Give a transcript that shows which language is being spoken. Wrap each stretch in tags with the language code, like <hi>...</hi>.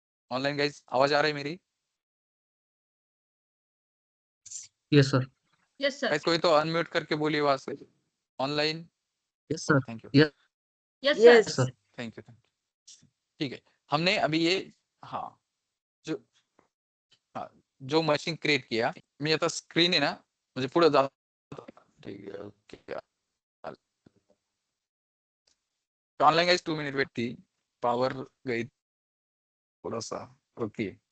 <hi>Online guys आवाज आ रही है मेरी?</hi> <en>Yes sir. Yes sir. Guys कोई तो unmute करके बोलिए वहां से, online. Yes sir. Thank you, yes yes yes sir. Sir. Thank you, thank you.</en> <hi>ठीक है, हमने अभी ये, हाँ, जो, हाँ, जो मशीन क्रिएट किया,</hi> <mr>मी आता स्क्रीन आहे ना, म्हणजे पुढे जा।</mr> <hi>ठीक है, okay. Online guys 2 minute wait थी, पावर गई थोड़ा सा। ओके।</hi>